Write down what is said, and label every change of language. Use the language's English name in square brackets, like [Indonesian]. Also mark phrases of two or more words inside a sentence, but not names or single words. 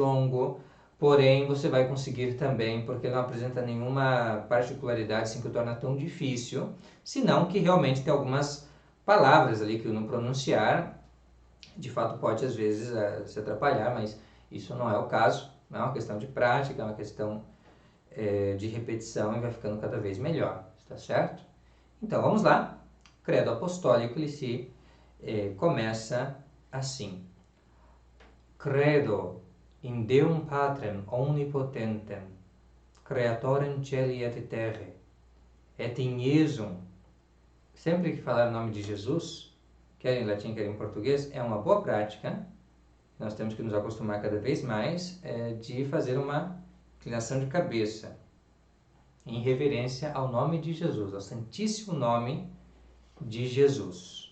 [Portuguese] longo, porém você vai conseguir também, porque não apresenta nenhuma particularidade assim, que o torna tão difícil, senão que realmente tem algumas palavras ali que o não pronunciar, de fato pode às vezes se atrapalhar, mas isso não é o caso, não é uma questão de prática, é uma questão de repetição e vai ficando cada vez melhor, está certo? Então vamos lá, credo apostólico, ele se começa assim: [Latin] Credo in Deum Patrem omnipotentem, Creatorem celi et terrae, et in Iesum. [Portuguese] Sempre que falar o nome de Jesus, quer em latim, quer em português, é uma boa prática. Nós temos que nos acostumar cada vez mais de fazer uma inclinação de cabeça em reverência ao nome de Jesus, ao Santíssimo Nome de Jesus.